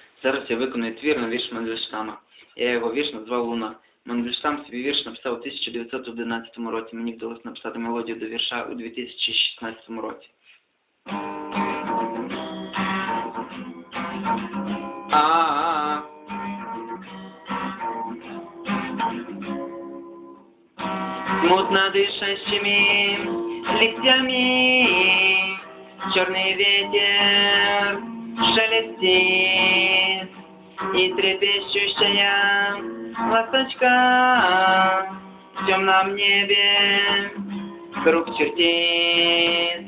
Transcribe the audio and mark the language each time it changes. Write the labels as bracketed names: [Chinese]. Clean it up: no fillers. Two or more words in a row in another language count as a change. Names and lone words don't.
[Ukrainian] Зараз я виконую твір на вірш Мандельштама. Я його вірш назвав «Луна». Мандельштам свій вірш написав у 1911 році. Мені вдалося написати мелодію до вірша у 2016 році. [Russian] Смутно дышащими листьями черный ветер шелестит, и трепещущая ласточка в темном небе круг чертит.